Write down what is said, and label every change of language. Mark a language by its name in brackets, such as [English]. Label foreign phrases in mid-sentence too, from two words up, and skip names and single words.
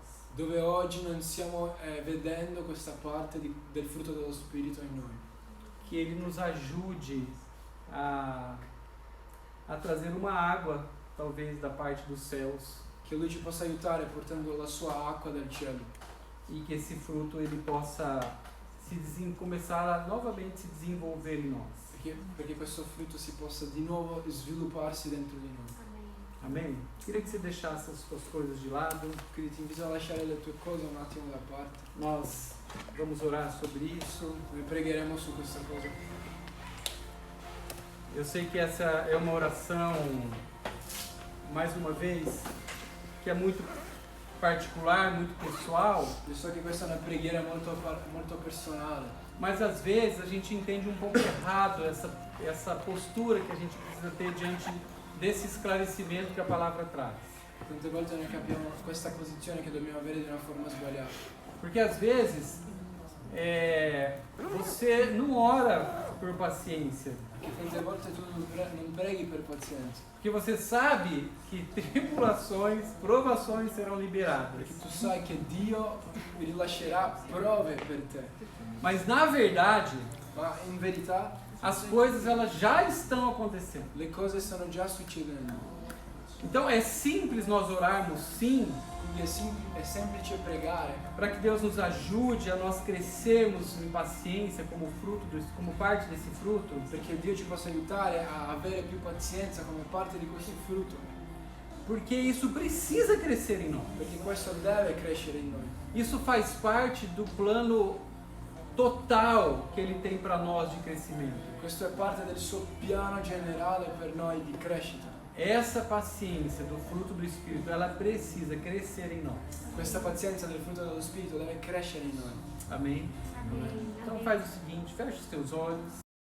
[Italian] Dove oggi non stiamo vedendo questa parte del frutto dello Spirito in noi. [Portuguese] Que Ele nos ajude a trazer uma água, talvez da parte dos céus, [Italian] Che Lui ci possa aiutare portando la sua acqua dal cielo. [Portuguese] e que esse fruto ele possa começar a novamente se desenvolver em nós. [Italian] Perché questo frutto si possa di nuovo svilupparsi dentro di noi. [Portuguese] Amém. Amém? Queria que você deixasse as suas coisas de lado. [Italian] Quindi ti invito a lasciare le tue cose un attimo da parte. [Portuguese] Nós vamos orar sobre isso. [Italian] Noi pregheremo su questa cosa. [Portuguese] Eu sei que essa é uma oração, mais uma vez, que é muito particular, muito pessoal, [Italian] Io so che questa è una preghiera molto personale, [Portuguese] mas às vezes a gente entende um pouco errado essa postura que a gente precisa ter diante desse esclarecimento que a palavra traz. [Italian] tante volte noi capiamo questa posizione che dobbiamo avere di una forma sbagliata. [Portuguese] Porque às vezes você não ora por paciência, [Italian] Perché tante volte tu non preghi per pazienza, [Portuguese] porque você sabe que tribulações, provações serão liberadas. [Italian] perché tu sai che Dio rilascerà prove per te. [Portuguese] Mas na verdade, [Italian] Ma in verità [Portuguese] as coisas elas já estão acontecendo. [Italian] le cose stanno già succedendo. [Portuguese] Então é simples nós orarmos sim, [Italian] Quindi è semplice pregare [Portuguese] para que Deus nos ajude a nós crescermos em paciência como parte desse fruto, [Italian] perché Dio ci possa aiutare a avere più pazienza come parte di questo frutto, [Portuguese] porque isso precisa crescer em nós. [Italian] perché questo deve crescere in noi. [Portuguese] Isso faz parte do plano total que Ele tem para nós de crescimento. [Italian] Questo è parte del suo piano generale per noi di crescita. [Portuguese] Essa paciência do fruto do Espírito, ela precisa crescer em nós. [Italian] Questa pazienza del frutto dello Spirito deve crescere in noi. [Portuguese] Amém? Amém. Então Amém. faz o seguinte, fecha os teus olhos.